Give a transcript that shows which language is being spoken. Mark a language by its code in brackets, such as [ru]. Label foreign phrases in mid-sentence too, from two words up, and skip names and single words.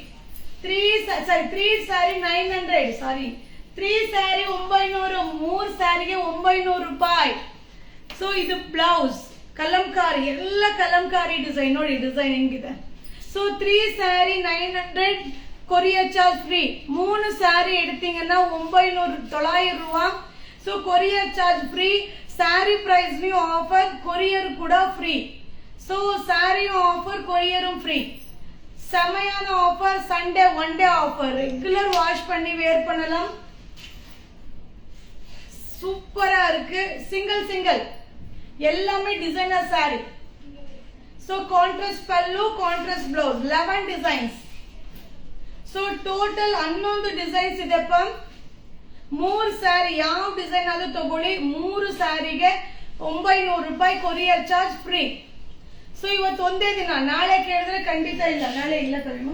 [kn] 3 ಸ್ಯಾರಿ 900, ಸಾರಿ 3 ಸ್ಯಾರಿ 900, 3 ಸ್ಯಾರಿಗೆ 900 ರೂಪಾಯಿ. ಸೊ ಇದು ಬ್ಲೌಸ್ ಕಲಂಕಾರಿ, ಎಲ್ಲ ಕಲಂಕಾರಿ ಡಿಸೈನ್ ನೋಡಿ, ಡಿಸೈನ್ ಹೆಂಗಿದೆ. ಸೊ 3 ಸ್ಯಾರಿ 900 [en] courier charge free. [ta] 3 ಸ್ಯಾರಿ எடுத்தீங்கன்னா 900 ரூபா. [kn] ಸೊ [en] courier charge free. saree price [kn] ನೀವು ಆಫರ್, ಕೊರಿಯರ್ ಕೂಡ ಫ್ರೀ. ಸೊ [en] saree offer, [kn] ಕೊರಿಯரும் ಫ್ರೀ. [ta] செமையான ஆஃபர், [en] Sunday one day offer. regular wash [ta] பண்ணி வேர் பண்ணலாம். சூப்பரா இருக்கு. சிங்கிள் எல்லாமே [en] designer saree. so contrast pallu, contrast blouse, 11 designs. [kn] ಸೊ [en] total 11 designs [kn] ಇದೆಪ್ಪ. 3 ಸ್ಯಾರಿ ಯಾವ ಡಿಸೈನ್ ಆದ್ರೂ ತಗೊಳ್ಳಿ, 3 ಸ್ಯಾರಿಗೆ 900 ರೂಪಾಯಿ [en] courier charge free. [kn] ಸೊ ಇವತ್ತು ಒಂದೇ ದಿನ, ನಾಳೆ ಕೇಳಿದ್ರೆ ಖಂಡಿತ ಇಲ್ಲ, ನಾಳೆ ಇಲ್ಲ ಕಡಿಮೆ.